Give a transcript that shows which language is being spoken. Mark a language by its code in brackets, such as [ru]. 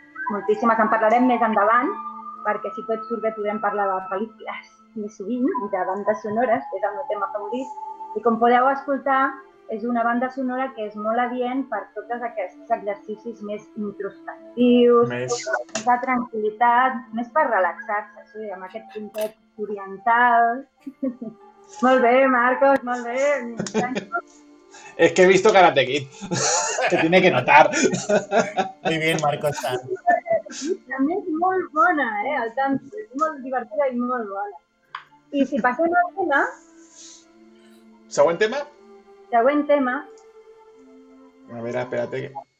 [ca] moltíssimes, en parlarem més endavant, perquè si tot surt bé podrem parlar de pel·lícules més sovint i de bandes sonores, que és el meu tema favorit, i com podeu escoltar, és una banda sonora que és molt adient per tots aquests exercicis més introspectius, més de tranquil·litat, més per relaxar-se, sí, amb aquest puntet oriental. Molt bé, Marcos, molt bé. [es] Es que he visto Karate Kid, se tiene que notar. Muy bien, Marcos. [ca] També és molt bona, el tanto, és molt divertida i molt bona. I si passem al tema... Següent tema? Següent tema. A veure, [es] espérate.